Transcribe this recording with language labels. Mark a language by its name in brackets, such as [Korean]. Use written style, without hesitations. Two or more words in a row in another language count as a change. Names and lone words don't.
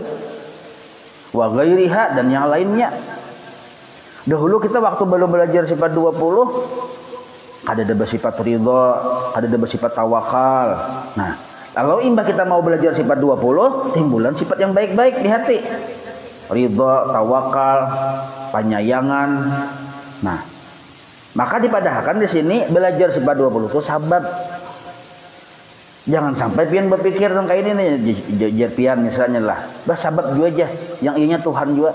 [Arabic] وغيرها [Indonesian] dan yang lainnya. Dahulu kita waktu belum belajar sifat 20 ada bersifat ridha, ada bersifat tawakal. [Banjar] Nah, kalau imbah kita mau belajar sifat 20, timbulan sifat yang baik-baik di hati. [Indonesian] Ridha, tawakal, penyayangan. [Banjar] Nah, maka dipadahkan di sini belajar sifat 20 itu sabab. Jangan sampai pian berpikir tentang kayak ini nih, pian misalnya lah, bah sabab juga aja, yang ianya Tuhan juga.